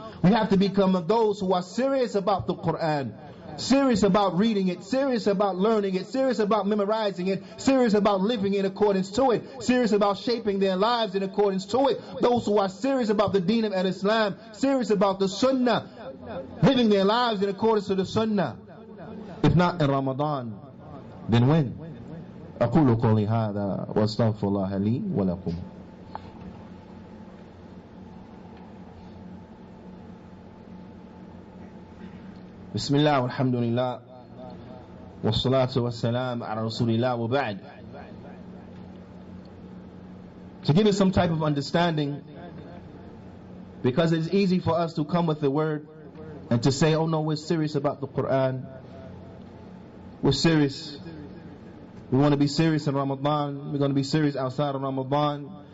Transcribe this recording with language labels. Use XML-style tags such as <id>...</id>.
<en>We have to become of those who are serious about the Qur'an, serious about reading it, serious about learning it, serious about memorizing it, serious about living in accordance to it, serious about shaping their lives in accordance to it. Those who are serious about the deen of Islam, serious about the Sunnah, living their lives in accordance to the Sunnah. If not in Ramadan, then when?</en> <ar>أقول قولي هذا وأستغفر الله لي ولكم. بسم الله والحمد لله والصلاة والسلام على رسول الله وبعد.</ar> <en>To give us some type of understanding, because it's easy for us to come with the word and to say, oh no, we're serious about the Qur'an, we're serious, we want to be serious in Ramadan, we're going to be serious outside of Ramadan.</en>